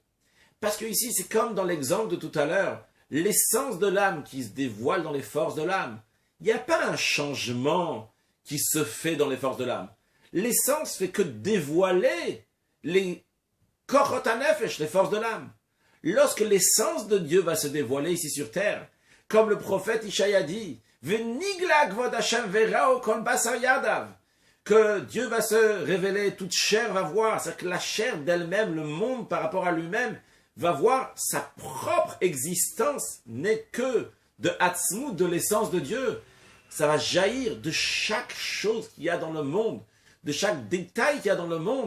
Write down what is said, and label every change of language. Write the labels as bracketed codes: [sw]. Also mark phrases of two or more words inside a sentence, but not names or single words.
[fr] Parce que ici, c'est comme dans l'exemple de tout à l'heure, l'essence de l'âme qui se dévoile dans les forces de l'âme. Il n'y a pas un changement qui se fait dans les forces de l'âme. L'essence fait que dévoiler les [he] קורות הנפש, [fr] les forces de l'âme. Lorsque l'essence de Dieu va se dévoiler ici sur terre, comme le prophète Ishaïa dit, [he] ונגלה כבוד השם וראו כל בשר ידו, [fr] que Dieu va se révéler, toute chair va voir, c'est-à-dire que la chair d'elle-même, le monde par rapport à lui-même, va voir sa propre existence n'est que de Hatzmut, de l'essence de Dieu. Ça va jaillir de chaque chose qu'il y a dans le monde, de chaque détail qu'il y a dans le monde.